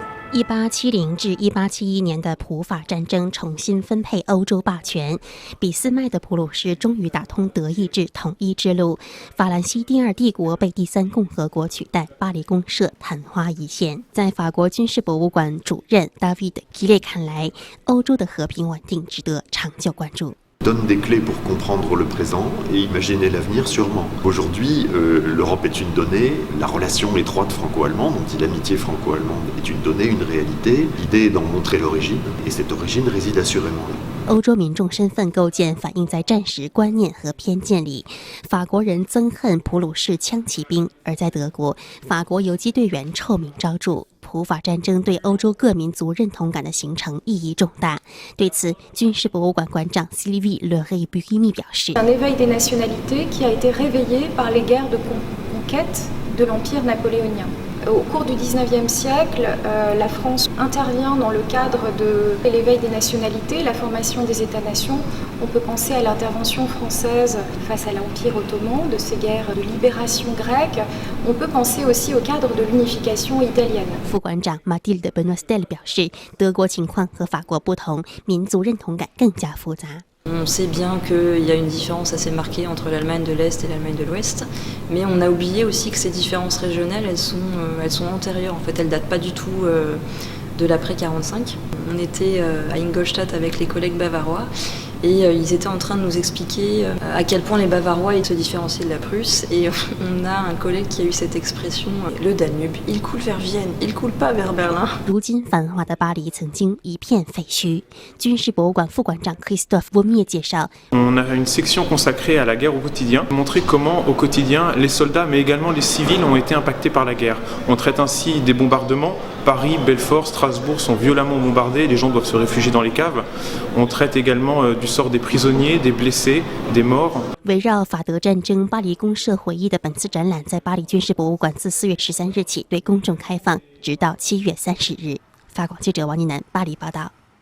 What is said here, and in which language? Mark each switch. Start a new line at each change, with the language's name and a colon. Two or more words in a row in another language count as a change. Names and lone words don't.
Chinese: 1870 至1871年的普法战争重新分配欧洲霸权，俾斯麦的普鲁士终于打通德意志统一之路，法兰西第二帝国被第三共和国取代，巴黎公社昙花一现。在法国军事博物馆主任 David Gillet 看来，欧洲的和平稳定值得长久关注。
French: donne des clés pour comprendre le présent et imaginer l'avenir sûrement. Aujourd'hui, l'Europe est une donnée, la relation étroite franco-allemande, on dit l'amitié franco-allemande, est une donnée, une réalité. L'idée est d'en montrer l'origine, et cette origine réside assurément là.
Chinese: 欧洲民众身份构建反映在战时观念和偏见里，法国人憎恨普鲁士枪骑兵，而在德国，法国游击队员臭名昭著。普法战争对欧洲各民族认同感的形成意义重大。对此，军事博物馆馆长 Sylvie Leray-Burimi 表示
French: Un éveil des nationalités qui a été réveillé par les guerres de conquête de l'Empire napoléonien. Au cours du XIXe siècle, la France intervient dans le cadre de l'éveil des nationalités, la formation des États-nations. On peut penser à l'intervention française face à l'Empire ottoman, de ces guerres de libération grecque. On peut penser aussi au cadre de l'unification italienne.
Chinese: 副馆长 Mathilde Benoistel 表示，德国情况和法国不同，民族认同感更加复杂。
French: On sait bien qu'il y a une différence assez marquée entre l'Allemagne de l'Est et l'Allemagne de l'Ouest, mais on a oublié aussi que ces différences régionales, elles sont antérieures. En fait, elles datent pas du tout de l'après 45. On était à Ingolstadt avec les collègues bavarois et ils étaient en train de nous expliquer à quel point les Bavarois se différenciaient de la Prusse. Et on a un collègue qui a eu cette expression, le Danube, il coule vers Vienne, il coule pas vers Berlin.
Chinese: 如今繁华的巴黎曾经一片废墟。军事博物馆副馆长 Christophe Vaumier 介绍
French: On a une section consacrée à la guerre au quotidien, montrer comment au quotidien les soldats mais également les civils ont été impactés par la guerre. On traite ainsi des bombardements. Paris, Belfort, Strasbourg sont violemment bombardés, les gens doivent se réfugier dans les caves. On traite également du sort des prisonniers, des blessés, des morts.
Chinese: 围绕法德战争巴黎公社回忆的本次展览，在巴黎军事博物馆自4月13日起对公众开放，直到7月30日。法广记者王妮楠巴黎报道。